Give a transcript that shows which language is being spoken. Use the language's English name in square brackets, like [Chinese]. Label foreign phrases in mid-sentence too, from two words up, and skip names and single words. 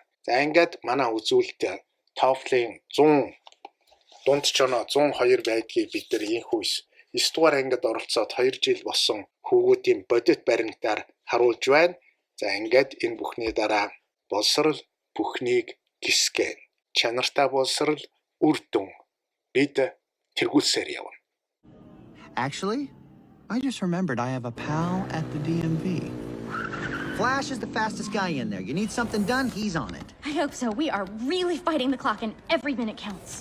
[Mongolian] За ингээд манай үзүүлэлт TOEFL-ийн 100 дунд ч оноо 102 байдгийг бид нар ийхүү 9 дугаар ангид оролцоод 2 жил болсон хүүгүүдийн бодит баримтаар харуулж байна. За ингээд энэ бүхний дараа боловсрал бүхнийг гисгэн. Чанартай боловсрал үр дүн бид тэргүүлсээр явна. [English] Actually, I just remembered I have a pal at the DMV. Flash is the fastest guy in there. You need something done, he's on it. I hope so. We are really fighting the clock and every minute counts.